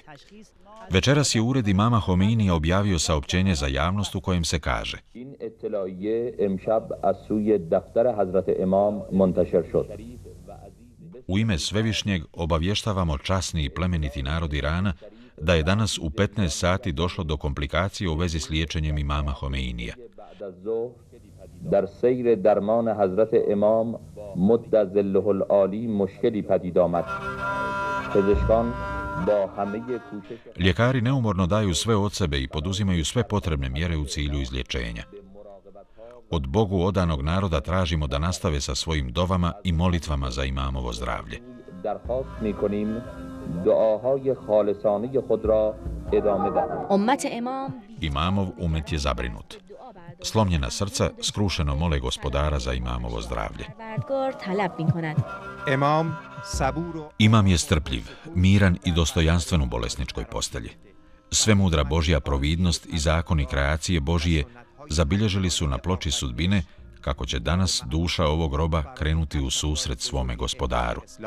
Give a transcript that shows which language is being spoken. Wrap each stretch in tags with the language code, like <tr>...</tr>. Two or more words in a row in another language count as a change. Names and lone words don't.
<bs>Večeras je ured imama Homeinija objavio saopćenje za javnost u kojem se kaže: U ime Svevišnjeg obavještavamo časni i plemeniti narod Irana da je danas u 15 sati došlo do komplikacije u vezi s liječenjem imama Homeinija.</bs> <fa>در سیر درمان حضرت امام مد ظله العالی مشکلی پدید آمد. پزشکان با همه کوشش</fa> <bs>Ljekari neumorno daju sve od sebe i poduzimaju sve potrebne mjere u cilju izlječenja. Od Bogu odanog naroda tražimo da nastave sa svojim dovama i molitvama za imamovo zdravlje.</bs> <fa>درخواست می‌کنیم دعاهای خالصانه خود را ادامه دهند.</fa> <bs>Imamov umet je zabrinut. Slomljena srca skrušeno mole gospodara za imamovo zdravlje. Imam je strpljiv, miran i dostojanstven u bolesničkoj postelji. Svemudra Božja providnost i zakoni kreacije Božije zabilježili su na ploči sudbine kako će danas duša ovog roba krenuti u susret svome gospodaru.</bs>